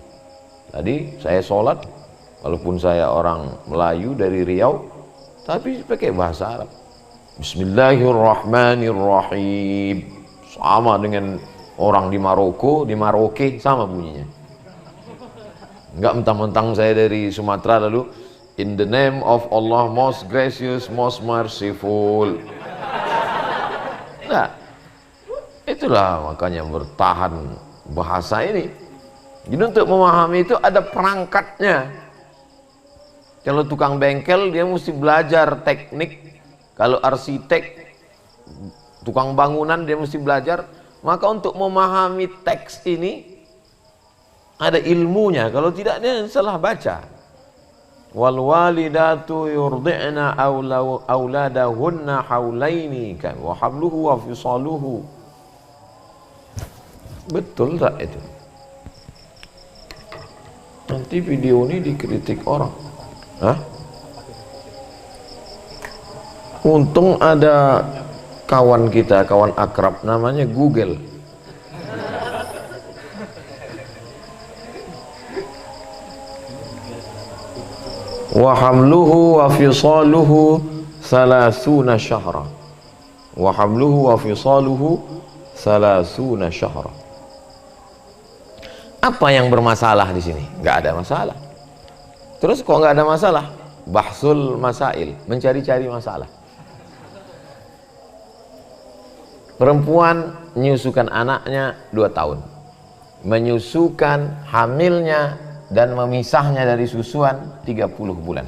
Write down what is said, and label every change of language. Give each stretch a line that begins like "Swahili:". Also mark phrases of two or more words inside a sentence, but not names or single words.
Indonesian: Tadi saya sholat, walaupun saya orang Melayu dari Riau, tapi pakai bahasa Arab. Bismillahirrahmanirrahim. Sama dengan orang di Maroko, di Maroke sama bunyinya. Enggak mentang-mentang saya dari Sumatera lalu
English: in the name of Allah most gracious, most merciful.
Indonesian: Nah, itulah makanya bertahan bahasa ini. Jadi untuk memahami itu ada perangkatnya. Kalau tukang bengkel dia mesti belajar teknik. Kalau arsitek, tukang bangunan dia mesti belajar. Maka untuk memahami teks ini ada ilmunya. Kalau tidak dia salah baca.
Arabic: والوالدات يرضعن أولادهن حولين وحمله وفصاله
Indonesian: Betul tak itu? Nanti video ini dikritik orang. Hah? Untung ada kawan kita, kawan akrab namanya Google.
Arabic: وحمله وفصاله 30 شهرا. وحمله وفصاله 30 شهرا.
Indonesian: Apa yang bermasalah di sini? Nggak ada masalah. Terus kok nggak ada masalah?
Arabic: بحث المسائل,
Indonesian: mencari-cari masalah. Perempuan menyusukan anaknya 2 tahun, menyusukan hamilnya dan memisahnya dari susuan 30 bulan.